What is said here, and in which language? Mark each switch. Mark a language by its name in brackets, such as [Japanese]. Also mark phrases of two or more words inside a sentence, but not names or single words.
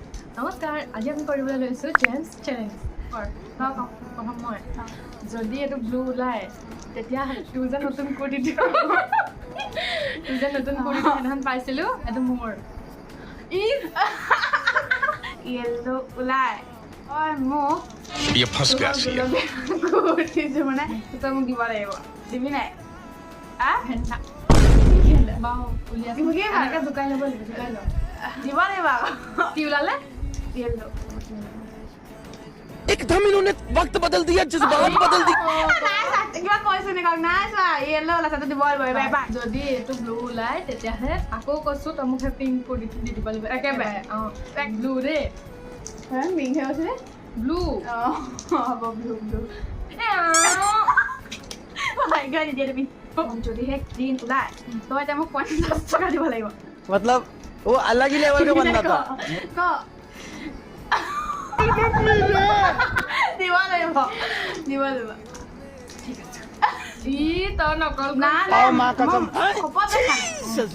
[Assamese] নমস্কাৰ আজি আমি কৰিবলৈ লৈছোঁ [English] gems challenge [Assamese] প্ৰথম মই যদি এইটো ব্লু ওলায় তেতিয়া তোৰ যে নতুন কুৰ্তিটো সেইদিনাখন পাইছিলোঁ এইটো মোৰ য়েল্লো ওলাই মোক [Hindi] ये फंस गया सी [Assamese] কুৰ্তিটো মানে তই মোক দিব লাগিব দিবি নাই বাৰু উলিয়াই মোকেই ভাল। এনেকৈ জোকাই ল'ব লাগিব জোকাই ল দিব লাগিব কি ওলালে য়েল্লো [Hindi] एकदम इन्होंने वक्त बदल दिया जज्बात बदल दिए [Assamese] কিবা কৈছো নেকি নাই চোৱা য়েল্লো ওলাইছে তই দিব লাগিব এবাৰ এবাৰ যদি এইটো ব্লু ওলায় তেতিয়াহে আকৌ কৈছোঁ তই মোক সেই পিংক কুৰ্তিটো দি দিব লাগিব একেবাৰে। অঁ ব্লু দেই মিংহে কৈছিলে ব্লু হ'ব ব্লু ব্লু ভাগ্য নিদিয়ে তুমি যদি সেই গ্ৰীণ ওলাই তই এতিয়া মোক 50 টকা দিব লাগিব [Hindi] मतलब वो अलग ही लेवल का बंदा था [Assamese] ক দিব লাগিব দিব লাগিব ই তই নকল না [Hindi] आओ माँ कसम [Assamese] শপত